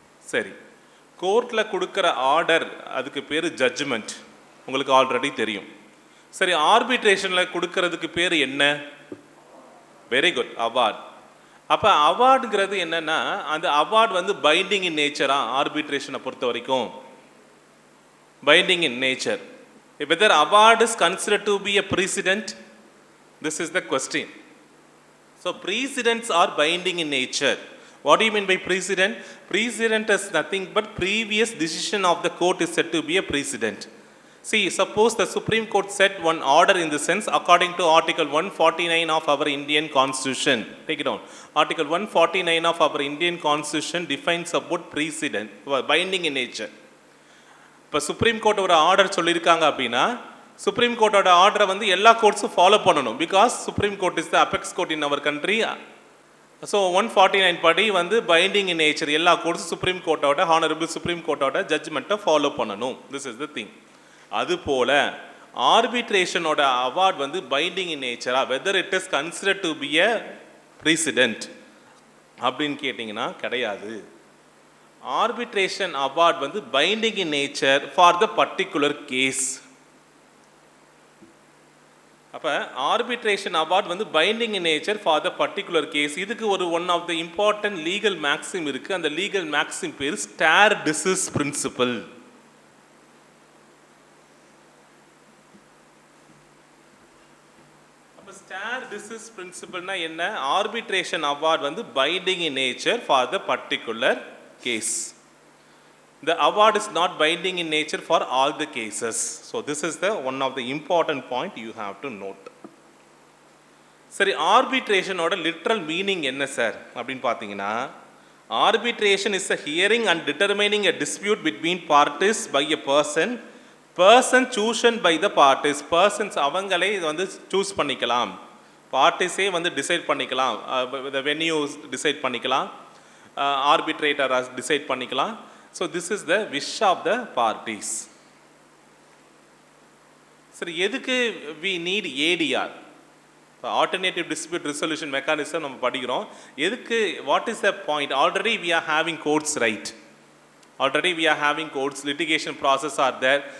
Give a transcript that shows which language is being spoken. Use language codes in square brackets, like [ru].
[ta] சரி, கோர்ட்டில் கொடுக்குற ஆர்டர் அதுக்கு பேர் ஜட்ஜ்மெண்ட், உங்களுக்கு ஆல்ரெடி தெரியும். சரி, ஆர்பிட்ரேஷனில் கொடுக்கறதுக்கு பேர் என்ன? Very good, award. அப்போ அவார்டுங்கிறது என்னென்னா, அந்த அவார்டு வந்து பைண்டிங் இன் நேச்சரா? ஆர்பிட்ரேஷனை பொறுத்த வரைக்கும் [en] binding in nature. Whether award is considered to be a precedent, this is the question. So precedents are binding in nature. What do you mean by precedent? Precedent is nothing but previous decision of the court is said to be a precedent. See, suppose the Supreme Court set one order in the sense according to Article 149 of our Indian Constitution. Take it down. Article 149 of our Indian Constitution defines about precedent, binding in nature. [ta] இப்போ supreme court ஒரு order சொல்லியிருக்காங்க அப்படின்னா, supreme கோர்ட்டோட ஆர்டரை வந்து எல்லா கோர்ட்ஸும் follow பண்ணணும். [en] because supreme court is the apex court in our country [ta] so 149 படி வந்து பைண்டிங் இன் நேச்சர், எல்லா கோர்ட்ஸும் சுப்ரீம் கோர்ட்டோட ஹானரபிள் சுப்ரீம் கோர்ட்டோட ஜட்ஜ்மெண்ட்டை ஃபாலோ பண்ணணும். [en] This is the thing. [ta] அதுபோல் ஆர்பிட்ரேஷனோட அவார்ட் வந்து binding in நேச்சரா, [en] whether it is considered to be a precedent [ta] அப்படின்னு கேட்டிங்கன்னா கிடையாது. [en] Arbitration award வந்து binding in nature for the particular case. அப்போ arbitration award வந்து binding in nature for the particular case. [ta] இதுக்கு ஒரு one of the important legal maxim இருக்குது. அந்த லீகல் மேக்ஸிம் பேர் ஸ்டேர் டிசிஸ் பிரின்சிபல். அப்போ ஸ்டேர் டிசிஸ் பிரின்சிபல்னா என்ன? [en] Arbitration award வந்து binding in nature for the particular case. The award is not binding in nature for all the cases. So this is the one of the important point you have to note. [ta] சரி, ஆர்பிட்ரேஷனோட literal meaning என்ன sir அப்படின்னு பார்த்தீங்கன்னா, [en] Arbitration is a hearing and determining a dispute between parties by a person chosen by the parties. [ta] Persons அவங்களே வந்து choose பண்ணிக்கலாம், பார்ட்டிஸே வந்து decide பண்ணிக்கலாம், the venue decide பண்ணிக்கலாம், ஆர்பிட்ரேட்டர் டிசைட் பண்ணிக்கலாம். [en] So this is the wish of the parties. சரி, எதுக்கு we need ADR? Alternative Dispute Resolution Mechanism [ta] நம்ம படிக்கிறோம். [en] எதுக்கு? What is the point? Already we are having courts, right? Already we are having courts, litigation process are there.